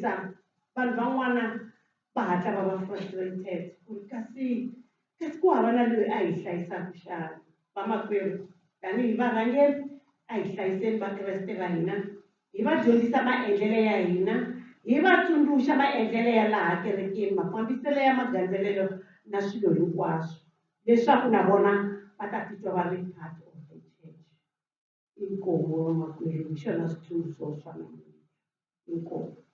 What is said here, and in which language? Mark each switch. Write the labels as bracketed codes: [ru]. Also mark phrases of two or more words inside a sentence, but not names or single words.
[ts] Vanhu van'wana va hatla va va frustrated ku ri kasi kasi ku hava na loyi a hi hlayisaka xana vamakwerhu tanihi varhangeri a hi hlayiseni vakreste va hina hi va dyondzisa maendlelo ya hina hi va tsundzuxa maendlelo ya laha kerekeni mafambiselo ya magandzelelo na swilo hinkwaswo leswaku na vona va ta titwa va ri [en] part of the church [ts] inkomo vamakwerhu hi xona switsundzuxo swa namuntlha inkomo